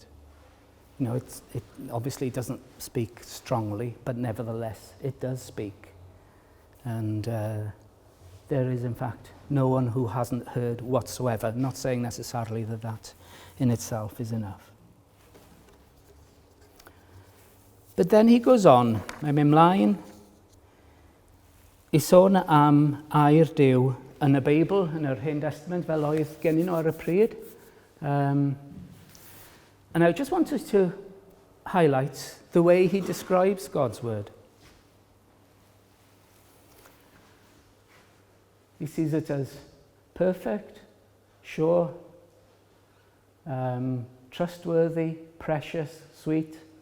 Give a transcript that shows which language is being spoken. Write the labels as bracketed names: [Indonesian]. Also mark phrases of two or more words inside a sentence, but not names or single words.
[English] You know, it obviously doesn't speak strongly, but nevertheless, it does speak. And there is, in fact, no one who hasn't heard whatsoever, not saying necessarily that that in itself is enough. But then he goes on, [Welsh] mae'n mynd mlaen i sôn am air Duw yn y Beibl, yn yr Hen Testament, fel oedd gen nhw ar y pryd. [English] And I just wanted to highlight the way he describes God's word. He sees it as perfect, sure, trustworthy, precious, sweet.